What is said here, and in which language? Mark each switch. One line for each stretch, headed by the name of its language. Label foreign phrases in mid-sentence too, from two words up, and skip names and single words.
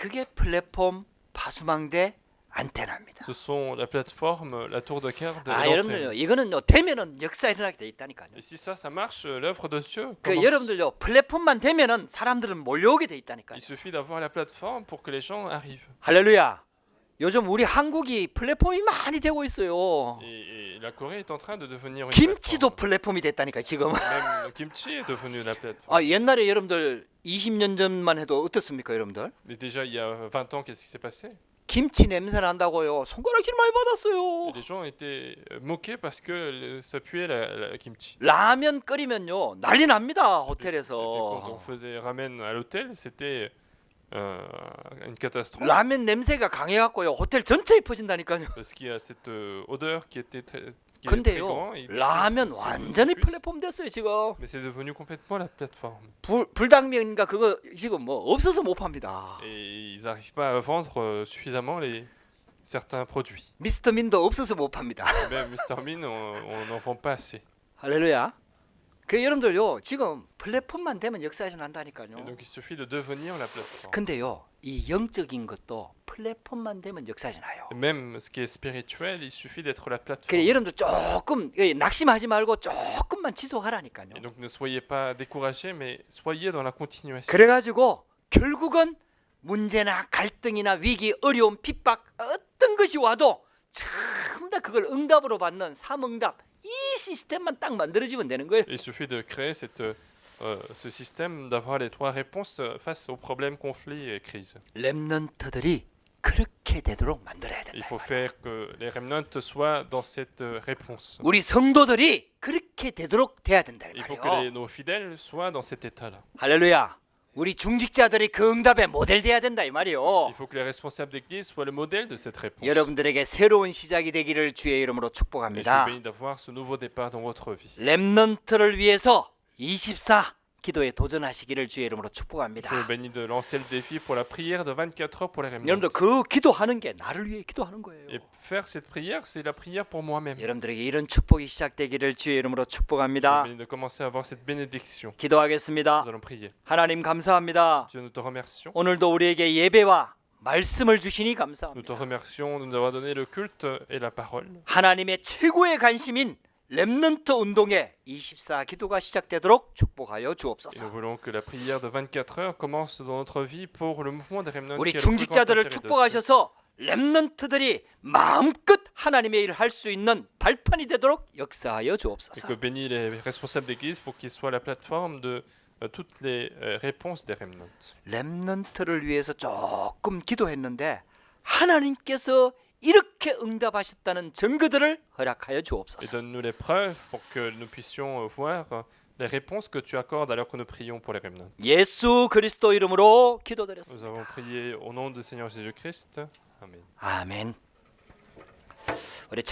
Korean: 그게 플랫폼, 파수망대, 안테나입니다.
French: Ce sont la plateforme, la tour de garde et
Korean: 아,
French: l'antenne.
Korean: 여러분들요, 이거는요, 되면은 역사 일어나게 돼 있다니까요.
French: Et si ça marche, l'œuvre de Dieu
Korean: 그
French: commence.
Korean: 여러분들요, 플랫폼만 되면은 사람들은 몰려오게 돼 있다니까요.
French: Il suffit d'avoir la plateforme pour que les gens arrivent.
Korean: 할렐루야. 요즘 우리 한국이 플랫폼이 많이 되고 있어요.
French: Et la Corée est en train de devenir une
Korean: 김치도
French: plateforme.
Korean: 플랫폼이 됐다니까 지금.
French: Même le kimchi est devenu la plateforme.
Korean: 아, 옛날에 여러분들 20년 전만 해도 어떻습니까, 여러분들?
French: Et déjà il y a 20 ans, qu'est-ce qui s'est passé?
Korean: 김치 냄새 난다고요. 손가락질 많이 받았어요.
French: Et les gens étaient moqués parce que ça puait la kimchi.
Korean: 라면 끓이면요, 난리 납니다,
French: Et quand on
Korean: 호텔에서.
French: faisait ramen à l'hôtel, c'était une catastrophe.
Korean: 라면 냄새가 강해갖고요, 호텔 전체에 퍼진다니까요.
French: Parce qu'il y a cette odeur qui était très
Korean: 근데요,
French: grande. et
Korean: 라면
French: ça
Korean: 완전히
French: diffuse.
Korean: 플랫폼 됐어요 지금.
French: Mais c'est devenu complètement la plateforme.
Korean: 불당면인가 그거 지금 뭐 없어서 못 팝니다.
French: Et ils n'arrivent pas à vendre suffisamment certains produits.
Korean: 미스터 민도 없어서 못 팝니다.
French: Même Mr Bean, on n'en vend pas assez.
Korean: 할렐루야. 그 여러분들요 지금 플랫폼만 되면 역사가
French: Et
Korean: 일어난다니까요.
French: donc il suffit de devenir la plateforme.
Korean: 근데요 이 영적인 것도 플랫폼만 되면 역사가 일어나요.
French: Et même ce qui est spirituel, il suffit d'être la
Korean: 그래
French: plateforme.
Korean: 여러분들 조금 낙심하지 말고 조금만 지속하라니까요.
French: Et donc ne soyez pas découragés, mais soyez dans la continuation.
Korean: 그래가지고 결국은 문제나 갈등이나 위기, 어려움, 핍박 어떤 것이 와도 전부 다 그걸 응답으로 받는 삼응답 이 시스템만 딱 만들어지면 되는 거예요.
French: Il suffit de créer ce système, d'avoir les trois réponses face aux problèmes, conflits et crises.
Korean: 렘넌트들이 그렇게 되도록 만들어야
French: Il
Korean: 된다.
French: faut faire que les remnants soient dans cette réponse.
Korean: 우리 성도들이 그렇게 되도록 돼야 된다 이
French: Il faut que
Korean: 말이에요.
French: nos fidèles soient dans cet état-là.
Korean: 할렐루야. 우리 중직자들이 그 응답의 모델 돼야 된다 이 말이에요.
French: Il faut que les responsables d'église soient le modèle de cette réponse.
Korean: 여러분들에게 새로운 시작이 되기를 주의 이름으로
French: Et je
Korean: 축복합니다.
French: suis béni d'avoir ce nouveau départ dans votre vie.
Korean: 렘넌트를 위해서 24 기도에 도전하시기를 주의 이름으로
French: Je
Korean: 축복합니다.
French: suis béni de lancer le défi pour la prière de 24 heures pour les remnants.
Korean: 여러분들 그 기도하는 게 나를 위해 기도하는 거예요.
French: Et faire cette prière, c'est la prière pour moi-même.
Korean: 여러분들에게 이런 축복이 시작되기를 주의 이름으로
French: Je suis
Korean: 축복합니다.
French: béni de commencer à avoir cette bénédiction.
Korean: 기도하겠습니다.
French: Nous allons prier.
Korean: 하나님 감사합니다.
French: Dieu, nous te remercions.
Korean: 오늘도 우리에게 예배와 말씀을 주시니
French: Nous te
Korean: 감사합니다.
French: remercions de nous avoir donné le culte et la parole.
Korean: 하나님의 최고의 관심인 렘넌트 운동의 24 기도가 시작되도록 축복하여
French: Et nous
Korean: 주옵소서.
French: voulons que la prière de 24 heures commence dans notre vie pour le mouvement des remnants.
Korean: 우리
French: qui est le plus grand
Korean: 중직자들을
French: intérêt de Dieu.
Korean: 축복하셔서 렘넌트들이 마음껏 하나님의 일을 할 수 있는 발판이 되도록 역사하여
French: Et
Korean: 주옵소서.
French: que bénis les responsables d'église pour qu'ils soient la plateforme de toutes les réponses des remnants.
Korean: 렘넌트를 위해서 조금 기도했는데 하나님께서 이렇게 응답하셨다는 증거들을 허락하여
French: Et
Korean: 주옵소서.
French: donne-nous les preuves pour que nous puissions voir les réponses que tu accordes alors que nous prions pour les remnants.
Korean: 예수 그리스도 이름으로
French: Nous
Korean: 기도드렸습니다.
French: avons prié au nom du Seigneur Jésus-Christ.
Korean: Amen. 아멘. 우리